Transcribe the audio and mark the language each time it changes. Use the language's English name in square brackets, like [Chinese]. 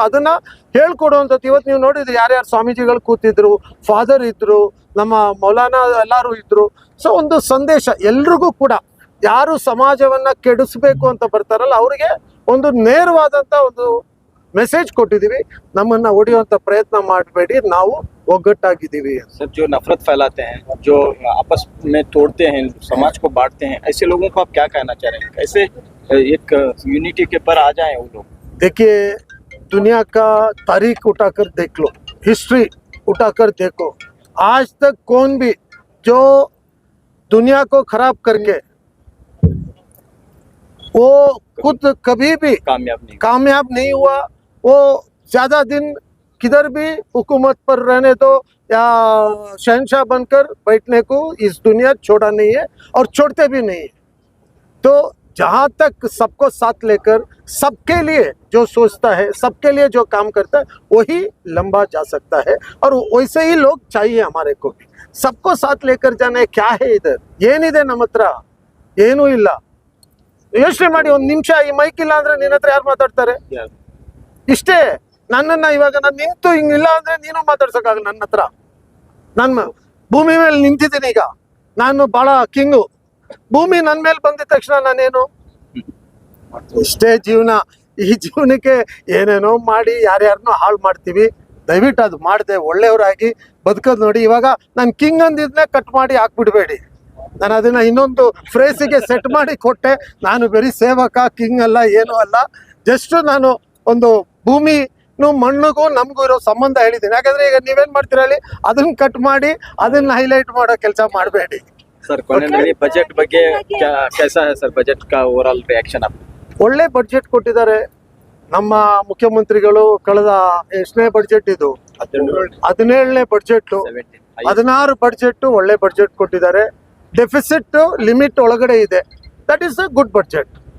[Kannada] ಅದನ್ನ ಹೇಳ್ಕೊಡುವಂಥದ್ದು. ಇವತ್ತು ನೀವು ನೋಡಿದ್ರಿ, ಯಾರ್ಯಾರು ಸ್ವಾಮೀಜಿಗಳು ಕೂತಿದ್ರು, ಫಾದರ್ ಇದ್ರು, ನಮ್ಮ ಮೌಲಾನಾ ಎಲ್ಲರೂ ಇದ್ರು. ಸೊ ಒಂದು ಸಂದೇಶ ಎಲ್ರಿಗೂ ಕೂಡ, ಯಾರು ಸಮಾಜವನ್ನ ಕೆಡಿಸ್ಬೇಕು ಅಂತ ಬರ್ತಾರಲ್ಲ ಅವರಿಗೆ ಒಂದು ನೇರವಾದಂತ ಒಂದು ಮೆಸೇಜ್ ಕೊಟ್ಟಿದ್ದೀವಿ. ನಮ್ಮನ್ನ ಹೊಡೆಯುವಂತ ಪ್ರಯತ್ನ ಮಾಡಬೇಡಿ, ನಾವು ಒಗ್ಗಟ್ಟಾಗಿದ್ದೀವಿ. [Hindi] सर जो नफरत फैलाते हैं, जो आपस में तोड़ते हैं, समाज को बांटते हैं, ऐसे लोगों को आप क्या कहना चाह रहे हैं? कैसे एक यूनिटी के पर आ जाएं वो लोग? देखिए, दुनिया का तारीख उठाकर देख लो, हिस्ट्री उठाकर देखो, आज तक कौन भी जो दुनिया को खराब करके वो खुद कभी भी कामयाब नहीं हुआ। वो ज्यादा दिन किधर भी हुकूमत पर रहने दो या शहनशाह बनकर बैठने को इस दुनिया छोड़ा नहीं है और छोड़ते भी नहीं है। तो जहाँ तक सबको साथ लेकर, सबके लिए जो सोचता है, सबके लिए जो काम करता है, वही लंबा जा सकता है। और वैसे ही लोग चाहिए हमारे को भी। सबको साथ लेकर जाने, क्या है इधर, [Kannada] ಏನಿದೆ ನಮ್ಮ ಹತ್ರ? ಏನೂ ಇಲ್ಲ. ಯೋಚನೆ ಮಾಡಿ, 1 ನಿಮಿಷ ಈ ಮೈಕ್ ಇಲ್ಲ ಅಂದ್ರೆ ನಿನ್ನ ಹತ್ರ ಯಾರು ಮಾತಾಡ್ತಾರೆ? ಇಷ್ಟೇ. ನನ್ನನ್ನ ಇವಾಗ ನಾನು ನಿಂತು ಹಿಂಗಿಲ್ಲ ಅಂದ್ರೆ ನೀನು ಮಾತಾಡ್ಸಕ್ಕಾಗಲ್ಲ ನನ್ನ ಹತ್ರ. ನಾನು ಭೂಮಿ ಮೇಲೆ ನಿಂತಿದ್ದೀನಿ, ಈಗ ನಾನು ಬಹಳ ಕಿಂಗು, ಭೂಮಿ ನನ್ನ ಮೇಲೆ ಬಂದಿದ ತಕ್ಷಣ ನಾನೇನು ಇಷ್ಟೇ ಜೀವನ. ಈ ಜೀವನಕ್ಕೆ ಏನೇನೋ ಮಾಡಿ ಯಾರ್ಯಾರನ್ನೋ ಹಾಳು ಮಾಡ್ತೀವಿ. ದಯವಿಟ್ಟು ಅದು ಮಾಡದೆ ಒಳ್ಳೆಯವರಾಗಿ ಬದುಕೋದು ನೋಡಿ. ಇವಾಗ ನಾನು ಕಿಂಗ್ ಅಂದಿದ್ನೇ ಕಟ್ ಮಾಡಿ ಹಾಕ್ಬಿಡ್ಬೇಡಿ. ನಾನು ಅದನ್ನ ಇನ್ನೊಂದು ಫ್ರೇಸಿಗೆ ಸೆಟ್ ಮಾಡಿ ಕೊಟ್ಟೆ. ನಾನು ಬರೀ ಸೇವಕ, ಕಿಂಗ್ ಅಲ್ಲ, ಏನೂ ಅಲ್ಲ. ಜಸ್ಟ್ ನಾನು ಒಂದು ಭೂಮಿನೂ ಮಣ್ಣಿಗೂ ನಮಗೂ ಇರೋ ಸಂಬಂಧ ಹೇಳಿದ್ದೀನಿ. ಯಾಕಂದ್ರೆ ಈಗ ನೀವೇನ್ ಮಾಡ್ತೀರಾ ಹೇಳಿ, ಅದನ್ನ ಕಟ್ ಮಾಡಿ ಅದನ್ನ ಹೈಲೈಟ್ ಮಾಡೋ ಕೆಲಸ ಮಾಡಬೇಡಿ. [Hindi] सर कोनेनडी बजट ಬಗ್ಗೆ कैसा है सर? बजट का ओवरऑल रिएक्शन आप? [Kannada] ಒಳ್ಳೆ ಬಡ್ಜೆಟ್ ಕೊಟ್ಟಿದ್ದಾರೆ ನಮ್ಮ ಮುಖ್ಯಮಂತ್ರಿಗಳು. ಕಳೆದ ಎಷ್ಟನೇ ಬಡ್ಜೆಟ್ ಇದು? 17ನೇ ಬಡ್ಜೆಟ್. 16 ಬಡ್ಜೆಟ್ ಒಳ್ಳೆ ಬಡ್ಜೆಟ್ ಕೊಟ್ಟಿದ್ದಾರೆ. ಡೆಫಿಸಿಟ್ ಲಿಮಿಟ್ ಒಳಗಡೆ ಇದೆ. [English] That is a good budget.